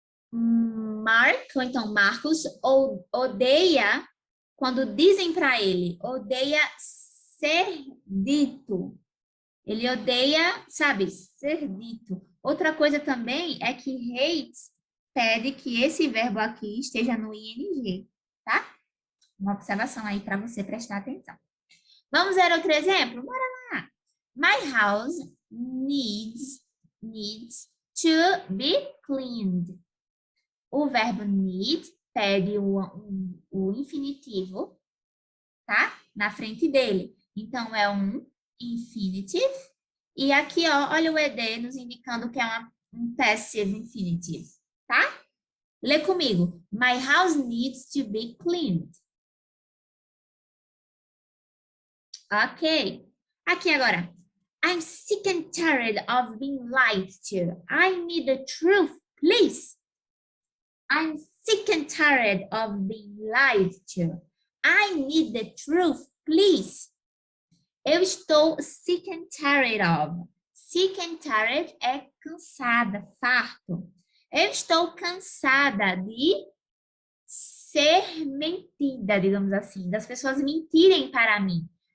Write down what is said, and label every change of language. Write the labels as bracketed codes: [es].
[pt] Mark, ou então Marcos, odeia quando dizem para ele, odeia ser dito. Ele odeia, sabe, ser dito. Outra coisa também é que hates pede que esse verbo aqui esteja no ing, tá? Uma observação aí para você prestar atenção. Vamos ver outro exemplo? Bora lá. [en] My house needs to be cleaned. [pt] O verbo need pede o infinitivo, tá? Na frente dele. Então, é um infinitive. E aqui, ó, olha o ed nos indicando que é um passive infinitive, tá? Lê comigo. [en] My house needs to be cleaned. Ok. [pt] Aqui agora. [en] I'm sick and tired of being lied to. I need the truth, please. I'm sick and tired of being lied to. I need the truth, please. [pt] Eu estou [en] sick and tired of. Sick and tired [pt] é cansada, farto. Eu estou cansada de ser mentida, digamos assim, das pessoas mentirem para mim.